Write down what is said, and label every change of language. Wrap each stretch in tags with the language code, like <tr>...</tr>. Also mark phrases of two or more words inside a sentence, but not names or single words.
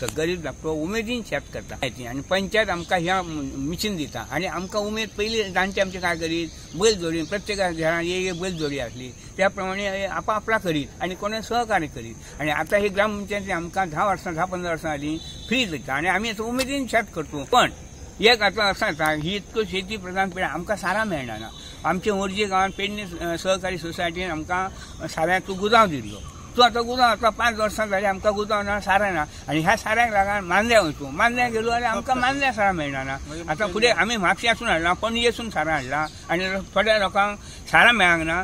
<kok>गरीब धाकटो उमेदीन शेत करता. आणि पंचायत आमकां ह्या मिशीन दिता. आणि आमकां उमेद पयली जाणटे आमचे काय करीत, बैल जोडीन प्रत्येका घरांत एक बैल जोडी आसली. त्या प्रमाणे आपापला करीत आणि कोणी सहकार्य करीत. आणि आता हे ग्रामपंचायती आमकां 10-15 वर्सां झाली फ्री दिता. आणि आम्ही उमेदीन शेत करतो. पण एक आता असं आता ही इतकं शेती प्रधान पिढी आमकां सारा मेळना ना. आमच्या मोर्जी गांवांत पेडणे सहकारी सोसायटीन आमकां साऱ्याचो गुदांव दिल्लो. तो आता गुदांव आता 5 वर्सां झाली आमकां गुदांव ना, सारा ना. आणि ह्या साऱ्याक लागून मांद्या वयतो. मांद्या गेलो जाल्यार आमकां मांद्या सारा मेळना ना. आता फुडें आमी म्हापश्यासून हाडला, पणजेसून सारा हाडला. आणि थोड्या लोकांक सारा मेळांक ना.</kok>